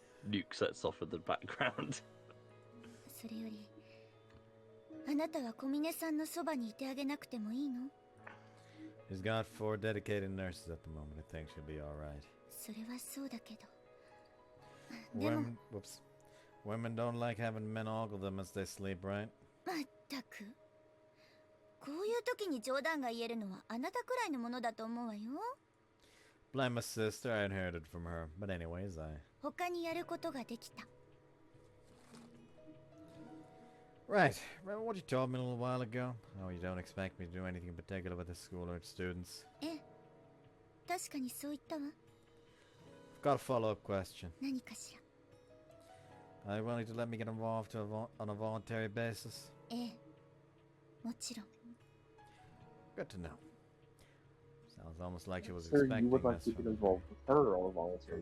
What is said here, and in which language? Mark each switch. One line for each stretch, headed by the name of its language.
English: Nuke sets off in the background.
Japanese: それより、あなたは小峰さんのそばにいてあげなくてもいいの？
English: He's got 4 dedicated nurses at the moment. I think she'll be alright.
Japanese: それはそうだけど。でも、
English: Women don't like having men ogle them as they sleep, right?
Japanese: まったく。こういう時に冗談が言えるのはあなたくらいのものだと思うわよ。
English: Blame my sister, I inherited from her. But anyways,
Japanese: 他にやることができた。
English: Right. Remember what you told me a little while ago? Oh, you don't expect me to do anything in particular with the school or its students.
Japanese: ええ、確かにそう言ったわ。
English: I've got a follow-up question.
Japanese: 何かしら。
English: Are you willing to let me get involved on a voluntary basis?
Japanese: ええ、もちろん。
English: Good to know. Sounds almost like she was Sir, expecting you would like this to get involved with her on a voluntary